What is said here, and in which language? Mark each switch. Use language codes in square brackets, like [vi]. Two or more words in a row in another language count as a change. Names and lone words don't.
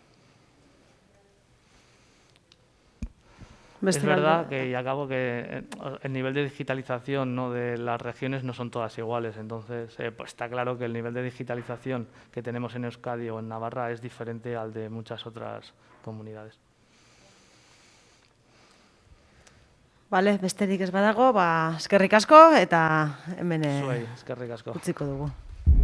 [es] Es verdad que, y acabo que el nivel de digitalización, ¿no?, de las regiones no son todas iguales. Entonces, pues está claro que el nivel de digitalización que tenemos en Euskadi o en Navarra es diferente al de muchas otras comunidades. Vale, [eu] besterik ez badago, eskerrik asko eta hemen Zuei, eskerrik asko. utziko dugu.